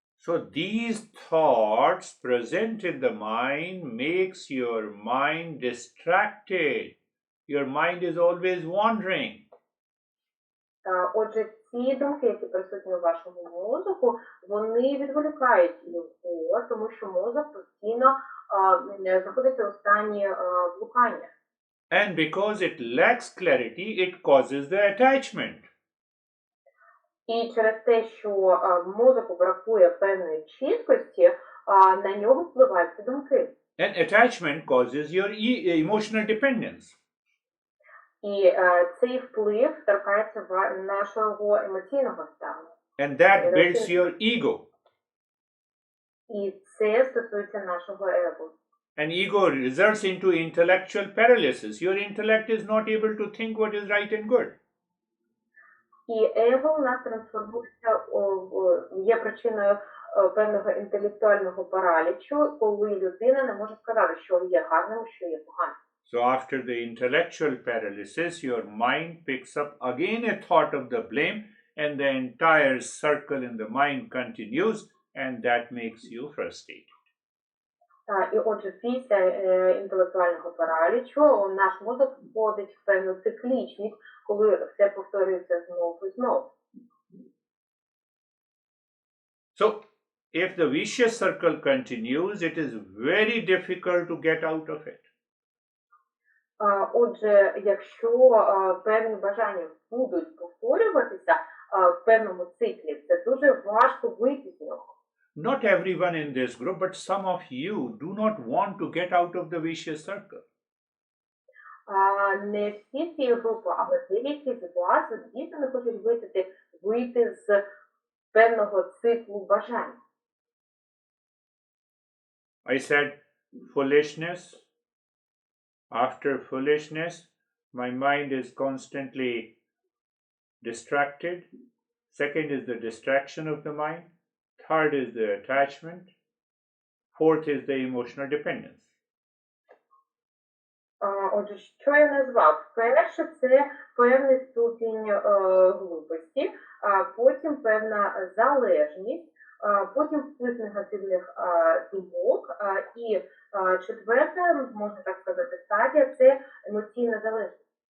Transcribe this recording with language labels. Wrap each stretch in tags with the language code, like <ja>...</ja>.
<en>So these thoughts present in the mind makes your mind distracted. Your mind is always wandering.</en> <uk>Отже, ці думки, які присутні у вашому мозку, вони відволікають його, тому що мозок постійно знаходиться у стані блукання.</uk> <en>And because it lacks clarity, it causes the attachment.</en> <uk>І через те, що мозоку бракує певної чіткості, на нього впливають ці думки.</uk> <en>And attachment causes your emotional dependence.</en> <uk>І цей вплив торкається нашого емоційного стану.</uk> <en>And that builds your ego.</en> <uk>І це стосується нашого его.</uk> <en>And ego results into intellectual paralysis. Your intellect is not able to think what is right and good.</en> <uk>І его у нас трансформується, є причиною певного інтелектуального паралічу, коли людина не може сказати, що є гарним, що є поганим.</uk> <en>So after the intellectual paralysis, your mind picks up again a thought of the blame, and the entire circle in the mind continues, and that makes you frustrated.</en> <uk>І отже, після інтелектуального паралічу наш мозок входить в певну циклічність, коли все повторюється знову і знову.</uk> <en>So if the vicious circle continues, it is very difficult to get out of it.</en> <uk>Отже, якщо певні бажання будуть повторюватися в певному циклі, це дуже важко вийти з нього.</uk> <en>Not everyone in this group, but some of you do not want to get out of the vicious circle.</en> <uk>Не всі цієї групи, але деякі з вас дійсно не хочуть вийти з певного циклу бажань.</uk> <en>I said foolishness. After foolishness, my mind is constantly distracted. Second is the distraction of the mind. Third is the attachment. Fourth is the emotional dependence.</en> <uk>Отже, що я назвав? Перше – це певний ступінь глупості, потім певна залежність, потім вплив негативних думок, і четверта, можна так сказати, стадія – це емоційна залежність.</uk>